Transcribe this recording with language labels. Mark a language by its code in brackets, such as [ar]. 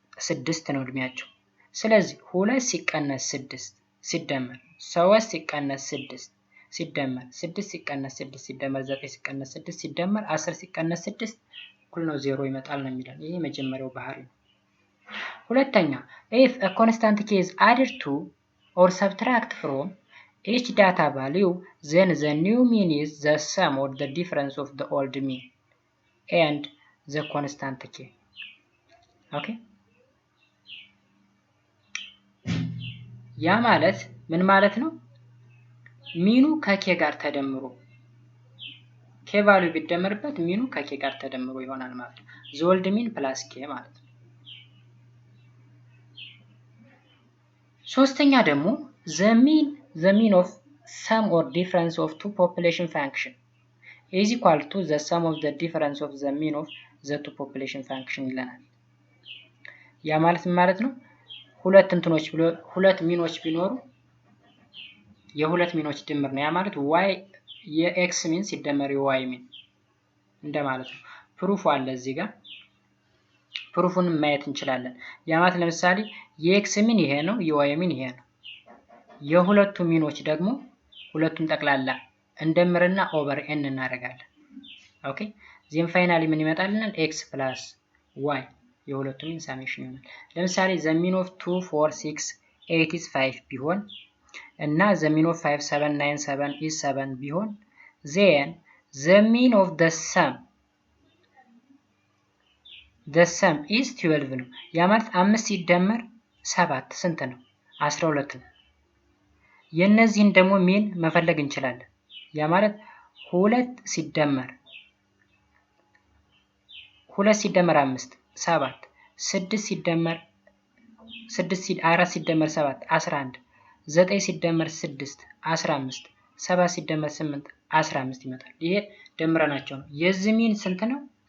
[am] 6 ነው እድሜያቸው። ስለዚህ 2 ሲቀነስ 6 ሲደመር 3 ሲቀነስ 6 ሲደመር 6 ሲቀነስ 6 ሲደመር 9 ሲቀነስ 6 ሲደመር 10 ሲቀነስ 6 እኩል ነው 0 ይመጣል ነው የሚለን። ይሄ የመጀመሪያው ባህሪ ነው። ሁለተኛ [en] if a constant key is added to or subtract from each data value then the new mean is the sum or the difference of the old mean and the constant key. [am] okay ያ ማለት ምን ማለት ነው? ሚኑ ከኬ ጋር ተደምሮ ኬ ቫልዩ ቢደመርበት ሚኑ ከኬ ጋር ተደምሮ ይሆናል ማለት ነው። [en] the old mean plus [am] ኬ ማለት ነው። ሶስተኛ ደግሞ [en] the mean of sum or difference of two population function is equal to the sum of the difference of the mean of the two population function [am] ይለናል። ያ ማለት ነው ሁለት እንትኖች ብሎ ሁለት ሚኖች ቢኖሩ የሁለት ሚኖች ድምር ነው። ያ ማለት y የx ሚን ሲደመር y ሚን እንደማለት ነው። ፕሩፍ አለ እዚህ ጋር ፕሩፉን ማየት እንችላለን። ያ ማለት ለምሳሌ የx ሚን ይሄ ነው፣ የy ሚን ይሄ ነው። የሁለቱ ሚኖች ደግሞ ሁለቱን ጠቅላላ እንደምርና ኦቨር n እናደርጋለን። [en] ኦኬ ዜን ፋይናሊ [am] ምን ይመጣልናል? x + y የሁለቱ ሚን ሳሜሽን ይሆናል። ለምሳሌ [en] the mean of 2 4 6 8 is 5 [am] ቢሆን እና [en] the mean of 5 7 9 7 is 7 [am] ቢሆን [en] then the mean of the sum is 12 [am] ነው። ያ ማለት 5 ሲደመር 7 ስንት ነው? 12 ነው። የነዚህን ደግሞ ሚን መፈለግ እንችላለን። ያ ማለት 2 ሲደመር 5 7 6 ሲደመር 4 ሲደመር 7 11 9 ሲደመር 6 15 7 ሲደመር 8 15 ይመጣል። ይሄ ደምረናቸው ነው። የዚህ ሚን ስንት ነው?